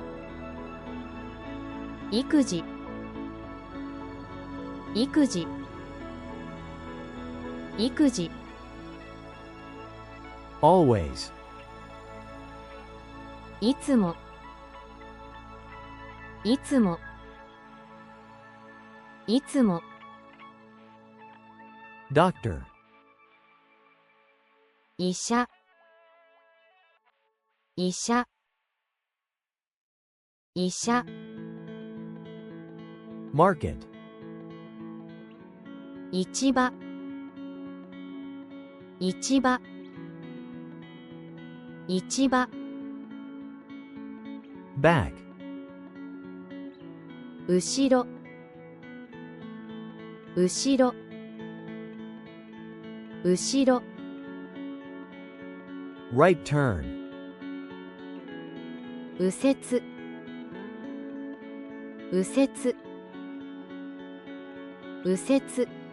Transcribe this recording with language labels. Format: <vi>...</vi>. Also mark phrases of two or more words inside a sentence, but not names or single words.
<ja>育児育児育児</ja> <en>always,</en> <ja>いつもいつもいつも</ja> <en>Doctor.</en> <ja>医者医者医者</ja> <en>Market.</en> <ja>市場市場市場</ja> <en>Back.</en> <ja>後ろ後ろ後ろ</ja> <en>Right turn.</en> <ja>右折右折右折</ja>